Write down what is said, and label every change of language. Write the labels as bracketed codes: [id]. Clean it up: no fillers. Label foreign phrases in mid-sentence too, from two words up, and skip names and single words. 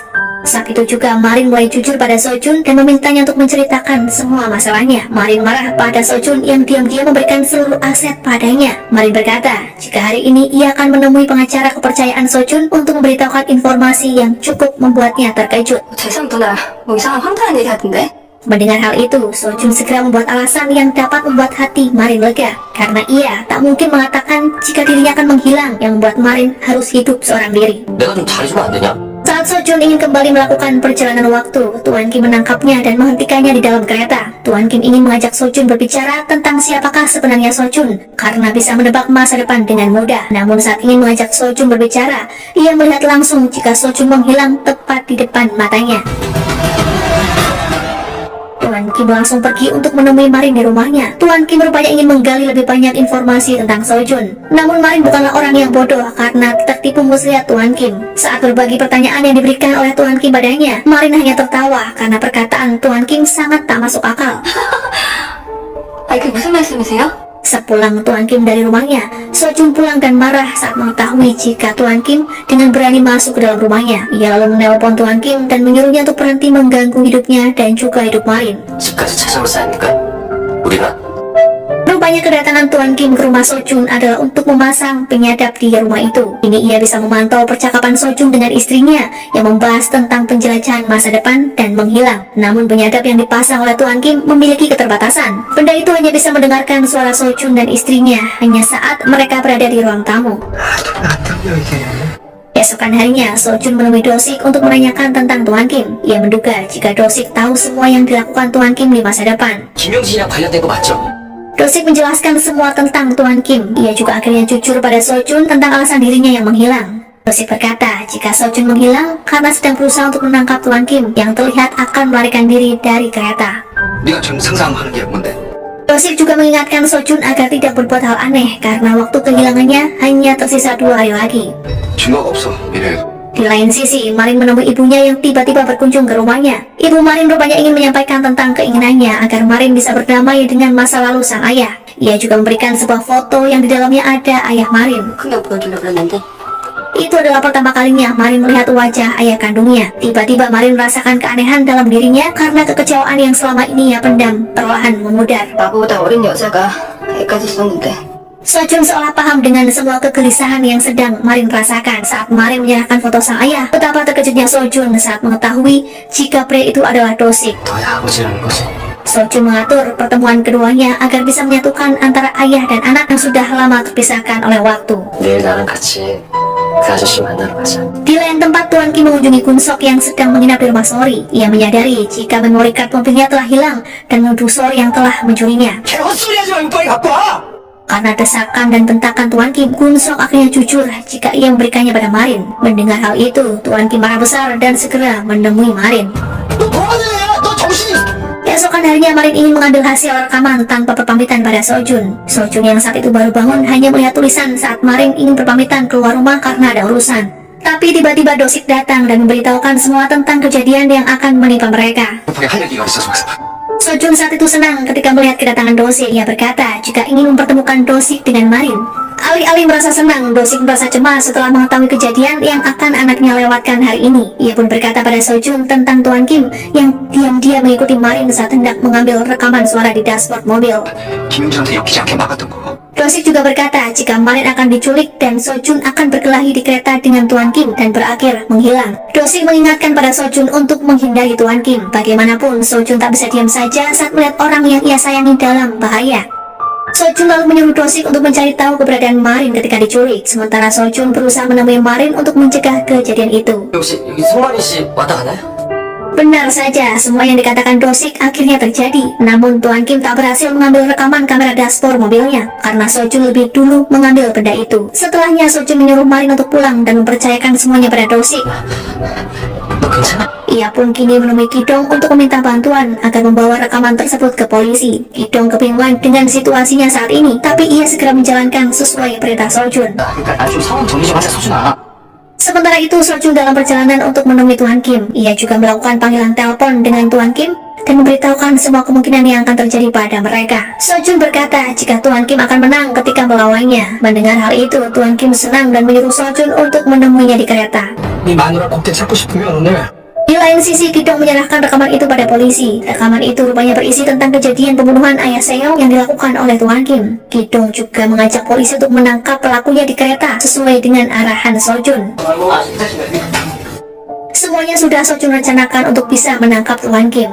[id] Saat itu juga Marin mulai jujur pada Sochun dan memintanya untuk menceritakan semua masalahnya. Marin marah pada Sochun yang diam-diam memberikan seluruh aset padanya. Marin berkata, jika hari ini ia akan menemui pengacara kepercayaan Sochun untuk memberitahukan informasi yang cukup membuatnya terkejut. [ko] 재산 누나 뭐 이상한 황당한 얘기 하던데? [id] Mendengar hal itu, Sochun segera membuat alasan yang dapat membuat hati Marin lega. Karena ia tak mungkin mengatakan jika dirinya akan menghilang yang membuat Marin harus hidup seorang diri. [ko] 내가 좀 잘해주면 안 되냐? [id] Saat Sochun ingin kembali melakukan perjalanan waktu, Tuan Kim menangkapnya dan menghentikannya di dalam kereta. Tuan Kim ingin mengajak Sochun berbicara tentang siapakah sebenarnya Sochun, karena bisa menebak masa depan dengan mudah. Namun saat ingin mengajak Sochun berbicara, ia melihat langsung jika Sochun menghilang tepat di depan matanya. Tuan Kim langsung pergi untuk menemui Marin di rumahnya. Tuan Kim rupanya ingin menggali lebih banyak informasi tentang Sochun. Namun Marin bukanlah orang yang bodoh karena tertipu muslihat Tuan Kim. Saat berbagi pertanyaan yang diberikan oleh Tuan Kim padanya, Marin hanya tertawa karena perkataan Tuan Kim sangat tak masuk akal. [ko] 아 이게 무슨 말씀이세요? [id] Sepulang Tuan Kim dari rumahnya, Sochun pulang dan marah saat mengetahui jika Tuan Kim dengan berani masuk ke dalam rumahnya. Ia lalu menelpon Tuan Kim dan menyuruhnya untuk berhenti mengganggu hidupnya dan juga hidup Marin. [ko] 집까지 찾아올 사이니까 우리가 [id] Rupanya kedatangan Tuan Kim ke rumah Sochun adalah untuk memasang penyadap di rumah itu. Ini ia bisa memantau percakapan Sochun dengan istrinya yang membahas tentang penjelajahan masa depan dan menghilang. Namun penyadap yang dipasang oleh Tuan Kim memiliki keterbatasan. Benda itu hanya bisa mendengarkan suara Sochun dan istrinya hanya saat mereka berada di ruang tamu. Esokan harinya, Sochun menemui Dosik untuk menanyakan tentang Tuan Kim. Ia menduga jika Dosik tahu semua yang dilakukan Tuan Kim di masa depan. [ko] 김영진이랑 관련된 거 맞죠? [id] Dosik menjelaskan semua tentang Tuan Kim. Ia juga akhirnya jujur pada Sochun tentang alasan dirinya yang menghilang. Dosik berkata jika Sochun menghilang karena sedang berusaha untuk menangkap Tuan Kim yang terlihat akan melarikan diri dari kereta. [ko] 네가 지금 상상하는 게 뭔데? [id] Dosik juga mengingatkan Sochun agar tidak berbuat hal aneh karena waktu kehilangannya hanya tersisa 2 hari lagi. [ko] 증거가 없어 미래에도. [id] Di lain sisi, Marin menemui ibunya yang tiba-tiba berkunjung ke rumahnya. Ibu Marin rupanya ingin menyampaikan tentang keinginannya agar Marin bisa berdamai dengan masa lalu sang ayah. Ia juga memberikan sebuah foto yang di dalamnya ada ayah Marin. [ko] 그냥 보여주려고 그랬는데 [id] Itu adalah pertama kalinya Marin melihat wajah ayah kandungnya. Tiba-tiba Marin merasakan keanehan dalam dirinya karena kekecewaan yang selama ini ia pendam perlahan memudar. [ko] 나보다 어린 여자가 애까지 썼는데 [id] Sojun seolah paham dengan semua kegelisahan yang sedang Marin rasakan saat Marin menyerahkan foto sang ayah. Betapa terkejutnya Sojun saat mengetahui jika pria itu adalah Dosik. [ko] 너의 아버지라는 것이 [id] Sojun mengatur pertemuan keduanya agar bisa menyatukan antara ayah dan anak yang sudah lama terpisahkan oleh waktu. [ko] 내일 나랑 같이 그 아저씨 만나러 가자. [id] Di lain tempat, Tuan Kim mengunjungi Kun Sok yang sedang menginap di rumah Sori. Ia menyadari jika memori card mobilnya telah hilang dan menuduh Sori yang telah mencurinya. [ko] 개 헛소리 하지 말고 빨리 갖고 와! [id] Karena desakan dan tentakan Tuan Kim, Kun Sok akhirnya jujur jika ia memberikannya pada Marin. Mendengar hal itu, Tuan Kim marah besar dan segera menemui Marin. [ko] 너 뭐하는 애야? 너 정신이... [id] Keesokan harinya Marin ingin mengambil hasil rekaman tanpa berpamitan pada Sojun. Sojun yang saat itu baru bangun hanya melihat tulisan saat Marin ingin berpamitan keluar rumah karena ada urusan. Tapi tiba-tiba Dosik datang dan memberitahukan semua tentang kejadian yang akan menimpa mereka. [ko] 급하게 할 얘기가 있어서 그래서 [id] Sojun saat itu senang ketika melihat kedatangan Dosik. Ia berkata jika ingin mempertemukan Dosik dengan Marin. Alih-alih merasa senang, Dosik merasa cemas setelah mengetahui kejadian yang akan anaknya lewatkan hari ini. Ia pun berkata pada Sojun tentang Tuan Kim yang diam-diam mengikuti Marin saat hendak mengambil rekaman suara di dashboard mobil. [ko] 김용준한테 엮이지 않게 막았던 거. [id] Dosik juga berkata jika Marin akan diculik dan Sojun akan berkelahi di kereta dengan Tuan Kim dan berakhir menghilang. Dosik mengingatkan pada Sojun untuk menghindari Tuan Kim. Bagaimanapun, Sojun tak bisa diam saja saat melihat orang yang ia sayangi dalam bahaya. Sojun lalu menyuruh Dosik untuk mencari tahu keberadaan Marin ketika diculik. Sementara Sojun berusaha menemui Marin untuk mencegah kejadian itu. [ko] 혹시 여기 송마린 씨 왔다 가나요? [id] Benar saja, semua yang dikatakan Dosik akhirnya terjadi. Namun Tuan Kim tak berhasil mengambil rekaman kamera dashboard mobilnya karena Sojun lebih dulu mengambil benda itu. Setelahnya Sojun menyuruh Marin untuk pulang dan mempercayakan semuanya pada Dosik. [ko] 너 괜찮아? [id] Ia pun kini menemui Kidong untuk meminta bantuan agar membawa rekaman tersebut ke polisi. Kidong kebingungan dengan situasinya saat ini, tapi ia segera menjalankan sesuai perintah Sojun. [ko] 그러니까 나 좀 상황 정리 좀 하자, 소준아. [id] Sementara itu, Sojun dalam perjalanan untuk menemui Tuan Kim. Ia juga melakukan panggilan telepon dengan Tuan Kim dan memberitahukan semua kemungkinan yang akan terjadi pada mereka. Sojun berkata jika Tuan Kim akan menang ketika melawannya. Mendengar hal itu, Tuan Kim senang dan menyuruh Sojun untuk menemuinya di kereta. [ko] 네 마누라 꼭대 찾고 싶으면 오늘 [id] Di lain sisi, Kidong menyerahkan rekaman itu pada polisi. Rekaman itu rupanya berisi tentang kejadian pembunuhan ayah Seong yang dilakukan oleh Tuan Kim. Kidong juga mengajak polisi untuk menangkap pelakunya di kereta sesuai dengan arahan Sojun. Semuanya sudah Sojun rencanakan untuk bisa menangkap Tuan Kim.